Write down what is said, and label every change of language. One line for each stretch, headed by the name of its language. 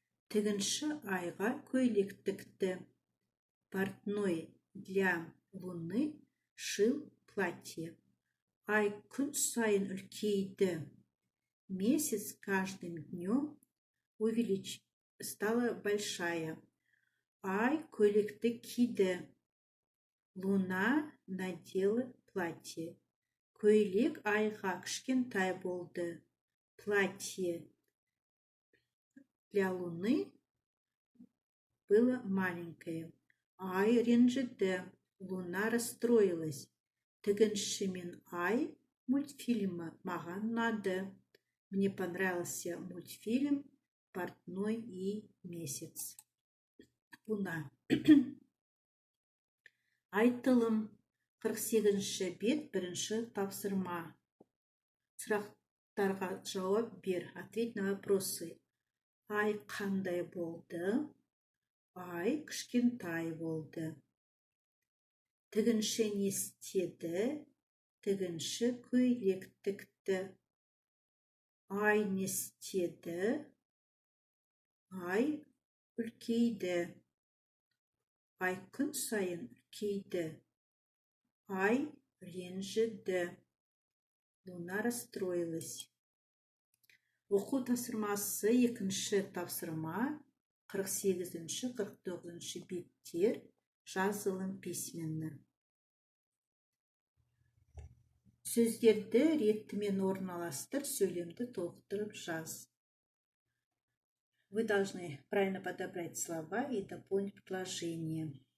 Kazakh: Тігінші айға көйлек тікті.
Russian: Портной для луны шил платье.
Kazakh: Ай күн сайын үлкейді.
Russian: Месяц каждым днем стала большая.
Kazakh: Ай көйлекті киді.
Russian: Луна надела платье.
Kazakh: Көйлек айға кішкентай болды.
Russian: Платье для луны было маленькое.
Kazakh: Ай ренжіді.
Russian: Луна расстроилась.
Kazakh: Тігінші мен ай мультфильмі маған ұнады.
Russian: Мне понравился мультфильм «Портной и месяц». Луна.
Kazakh: Айтылым. 48-ші бет, бірінші тапсырма. Сұрақтарға жауап бер.
Russian: Ответь на вопросы.
Kazakh: Ай қандай болды? Ай кішкентай болды. Тігінші не істеді? Тігінші көйлек тікті. Ай не істеді? Ай үлкейді. Ай күн сайын үлкейді. Ай ренжіді.
Russian: Луна расстроилась.
Kazakh: Оқу тапсырмасы екінші тапсырма 48-ші 49-ші беттер жазылым письменно. Сөздерді ретімен орналастыр, сөйлемді толықтырып жаз.
Russian: Вы должны правильно подобрать слова и дополнить предложение.